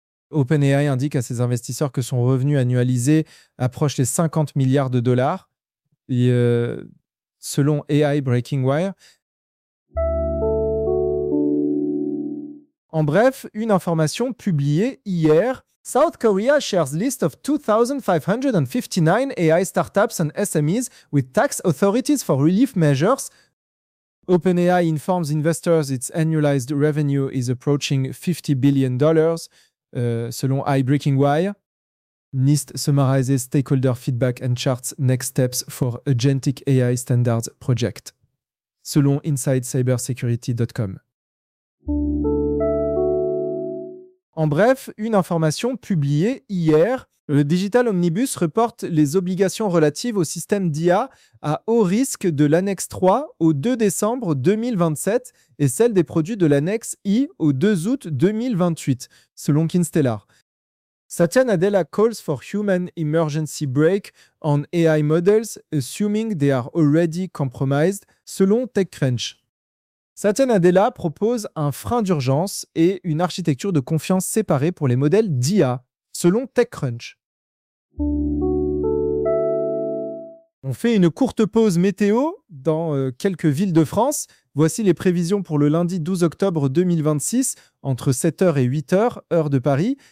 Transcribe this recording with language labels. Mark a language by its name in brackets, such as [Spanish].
[French] OpenAI indique à ses investisseurs que son revenu annualisé approche les 50 milliards de dollars. Selon AI Breaking Wire. En bref, une information publiée hier. [English] South Korea shares list of 2,559 AI startups and SMEs with tax authorities for relief measures. OpenAI informs investors its annualized revenue is approaching $50 billion, [French] selon [English] AI Breaking Wire. NIST summarizes stakeholder feedback and charts next steps for agentic AI standards project, [French] selon [English] InsideCybersecurity.com. [French] En bref, une information publiée hier, le Digital Omnibus reporte les obligations relatives au système d'IA à haut risque de l'annexe 3 au 2 décembre 2027 et celle des produits de l'annexe I au 2 août 2028, selon Kinstellar. [English] Satya Nadella calls for human emergency brake on AI models, assuming they are already compromised, [French] selon [English] TechCrunch. [French] Satya Nadella propose un frein d'urgence et une architecture de confiance séparée pour les modèles d'IA, selon TechCrunch. On fait une courte pause météo dans quelques villes de France. Voici les prévisions pour le lundi 12 octobre 2026, entre 7h et 8h, heure de Paris.